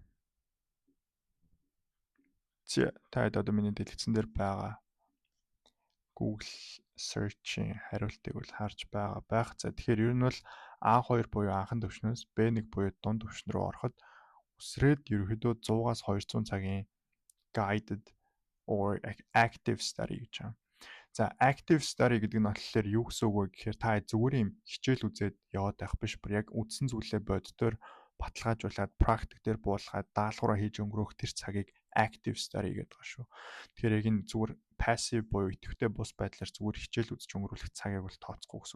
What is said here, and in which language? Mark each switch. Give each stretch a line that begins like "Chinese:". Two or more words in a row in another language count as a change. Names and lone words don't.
Mongolian: За таад одоо миний дэлгэцэн дээр байгаа Google search-ийн хариултыг бол харж байгаа байх. За тэгэхээр ер нь бол A2 буюу анхан төвшнөөс B1 буюу дунд төвшин рүү ороход үсрээд ерөөхдөө 100-аас 200 цагийн
English: guided or active study
Mongolian: гэж байна. За
English: active study
Mongolian: гэдэг нь болохоор юу гэсэн үг вэ гэхээр та зүгээр юм хичээл үзээд яваад байх биш, бүр яг үдсэн зүйлээ боддоор баталгаажуулаад практик дээр буулгаад даалгавраа хийж өнгөрөөх тэр цагийг
English: active study
Mongolian: гэдэг байгаа шүү. Тэгэхээр яг энэ зүгээр passive буюу идэвхтэй бус байдлаар зүгээр хичээл үзэж өнгөрүүлэх цагийг бол тооцохгүй гэсэн.